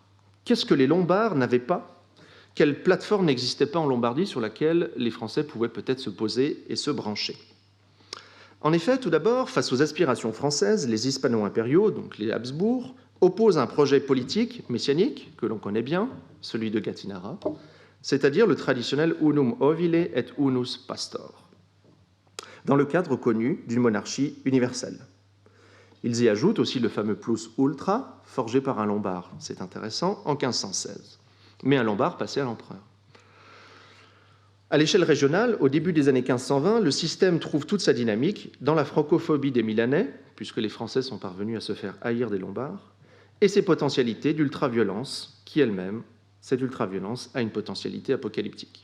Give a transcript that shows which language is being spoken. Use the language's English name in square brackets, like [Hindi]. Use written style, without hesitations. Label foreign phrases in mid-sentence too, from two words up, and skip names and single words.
[French] Qu'est-ce que les Lombards n'avaient pas? Quelle plateforme n'existait pas en Lombardie sur laquelle les Français pouvaient peut-être se poser et se brancher? En effet, tout d'abord, face aux aspirations françaises, les hispano-impériaux, donc les Habsbourg, opposent un projet politique messianique, que l'on connaît bien, celui de Gattinara, c'est-à-dire le traditionnel [Latin] unum ovile et unus pastor, [French] dans le cadre connu d'une monarchie universelle. Ils y ajoutent aussi le fameux [Latin] plus ultra, [French] forgé par un Lombard, c'est intéressant, en 1516, mais un Lombard passé à l'empereur. À l'échelle régionale, au début des années 1520, le système trouve toute sa dynamique dans la francophobie des Milanais, puisque les Français sont parvenus à se faire haïr des Lombards, et ses potentialités d'ultraviolence, qui elle-même, cette ultraviolence, a une potentialité apocalyptique.